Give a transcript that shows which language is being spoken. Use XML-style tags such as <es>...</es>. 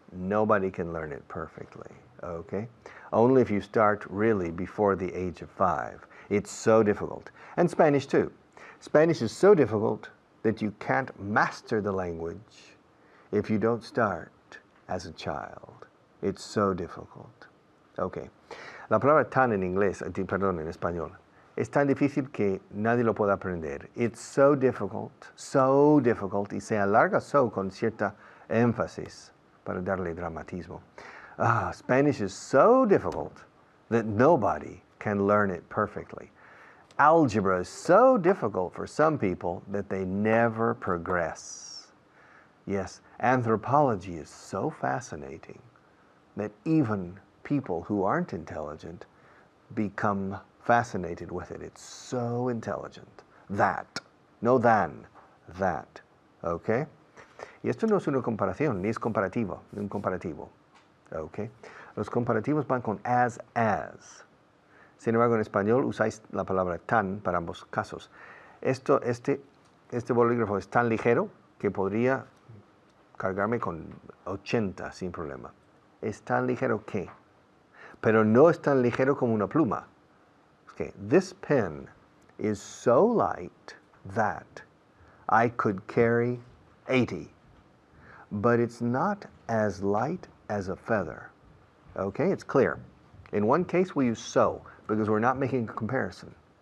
<en>Nobody can learn it perfectly, okay? Only if you start really before the age of 5. It's so difficult. And Spanish too. Spanish is so difficult that you can't master the language if you don't start as a child. It's so difficult. Okay.</en> <es>La palabra tan en inglés, perdón, en español, es tan difícil que nadie lo puede aprender.</es> <en>It's so difficult,</en> <es>y se alarga so con cierta énfasis para darle dramatismo.</es> <en>Spanish is so difficult that nobody can learn it perfectly. Algebra is so difficult for some people that they never progress. Yes, anthropology is so fascinating that even people who aren't intelligent become fascinated with it. It's so intelligent. That, no than, that. Okay?</en> <es>Y esto no es una comparación, ni es comparativo, ni un comparativo. Okay. Los comparativos van con as. Sin embargo, en español usáis la palabra tan para ambos casos. Este bolígrafo es tan ligero que podría cargarme con 80 sin problema. Es tan ligero que, pero no es tan ligero como una pluma.</es> <en>Okay. This pen is so light that I could carry 80, but it's not as light as a feather. Okay, it's clear. In one case we use so because we're not making a comparison.</en>